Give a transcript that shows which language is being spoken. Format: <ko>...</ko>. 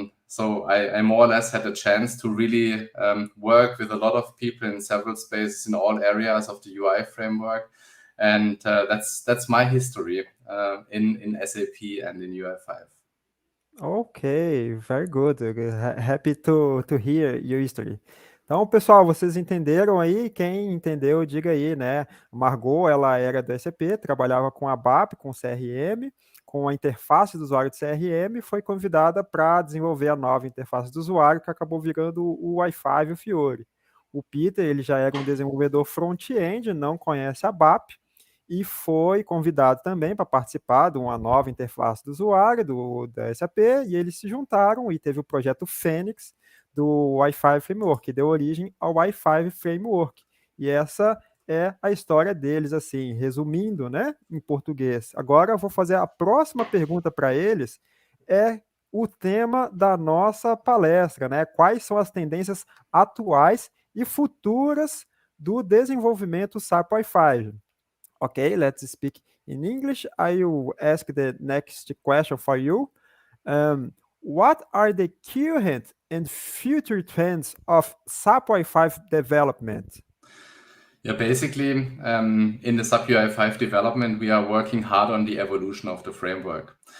<en>So I more or less had a chance to really work with a lot of people in several spaces in all areas of the UI framework. And that's my history in SAP and in UI5. Okay, very good. Happy to hear your history.</en> <pt>Então, pessoal, vocês entenderam aí? Quem entendeu, diga aí, né? Margot, ela era do SAP, trabalhava com a BAP, com CRM, com a interface do usuário de CRM, foi convidada para desenvolver a nova interface do usuário, que acabou virando o UI5 e o Fiori. O Peter, ele já era um desenvolvedor front-end, não conhece a BAP, e foi convidado também para participar de uma nova interface do usuário, da SAP, e eles se juntaram e teve o projeto Fênix, do UI5 Framework, que deu origem ao UI5 Framework. E essa é a história deles, assim, resumindo, né, em português. Agora eu vou fazer a próxima pergunta para eles, é o tema da nossa palestra, né? Quais são as tendências atuais e futuras do desenvolvimento SAPUI5?</pt> <en>Okay, let's speak in English. I will ask the next question for you. What are the current and future trends of SAP UI5 development? Yeah, basically, in the SAP UI5 development, we are working hard on the evolution of the framework.</en>